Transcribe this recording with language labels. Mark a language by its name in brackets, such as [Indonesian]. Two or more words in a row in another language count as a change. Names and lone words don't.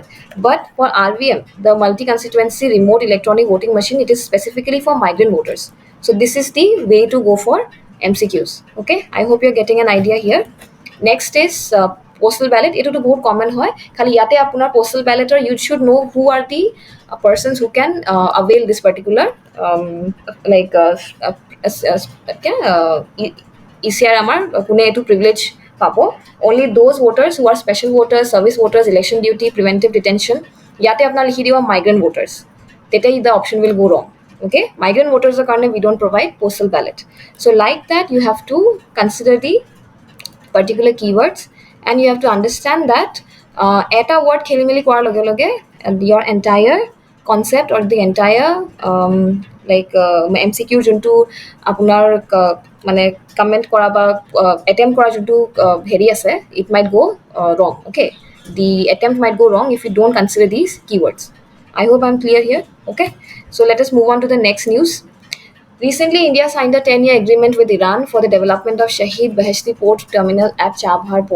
[English] But for RVM, the multi constituency remote electronic voting machine, it is specifically for migrant voters. So this is the way to go for MCQs. Okay, I hope you're getting an idea here. Next is postal ballot. [Assamese] এটোতো বহুত কমন হয়, খালি ইয়াতে আপোনাৰ [English] postal balloter you should know who are the persons who can avail this particular like ECR [Assamese] আমাৰ কোনে এইটো [English] privilege পাব. Only those voters who are special voters, service voters, election duty, preventive detention. [Assamese] ইয়াতে আপোনাৰ লিখি দিব [English] migrant voters, তেতিয়া the option will go wrong. Okay, migrant voters কাৰণে we don't provide postal ballot. So like that you have to consider the particular keywords, and you have to understand that [Assamese] এটা word খেলি মেলি কৰাৰ লগে লগে [English] your entire concept or the entire like MCQ [Assamese] যোনটো আপোনাৰ মানে কমেণ্ট কৰা বা attempt কৰা যোনটো হেৰি আছে, [English] it might go wrong. Okay, the attempt might go wrong if you don't consider these keywords. I hope I'm clear here. Okay, so let us move on to the next news. Recently, India signed a 10-year agreement with Iran for the development of Shahid Beheshti Port Terminal at Chabhar Port.